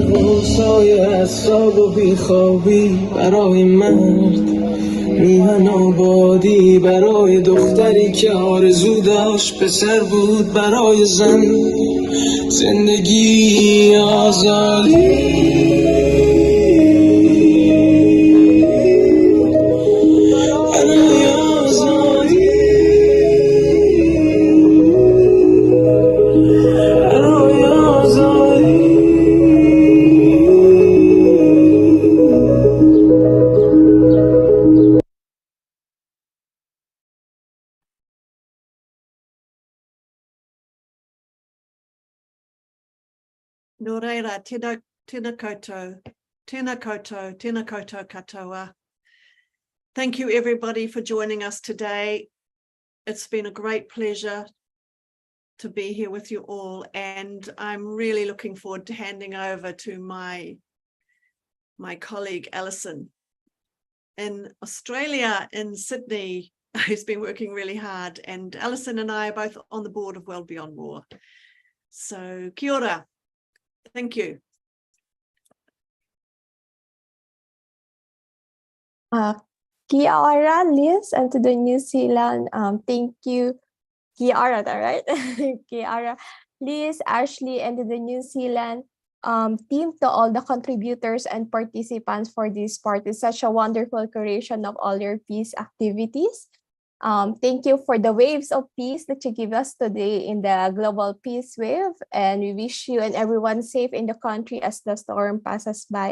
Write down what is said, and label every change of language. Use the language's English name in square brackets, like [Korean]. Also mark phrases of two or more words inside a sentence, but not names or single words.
[Persian] قرصای اعصاب و بیخوابی، برای مرد میهن آبادی، برای دختری که آرزو داشت پسر بود، برای زن زندگی آزادی، برای آزادی، برای آزادی. [Māori] Nō reira, tēnā koutou, tēnā koutou, tēnā koutou katoa. [English] Thank you everybody for joining us today. It's been a great pleasure to be here with you all, and I'm really looking forward to handing over to my colleague Alison in Australia, in Sydney, who's been working really hard, and Alison and I are both on the board of World Beyond War. So [Māori] kia ora. [English] Thank you. [Māori] Kia ora, [English] Liz, and to the New Zealand. Thank you. [Māori] Kia ora, right? Kia ora, Liz, Ashley, [English] and to the New Zealand team, to all the contributors and participants for this party. Such a wonderful creation of all your peace activities. Thank you for the waves of peace that you give us today in the global peace wave, and we wish you and everyone safe in the country as the storm passes by.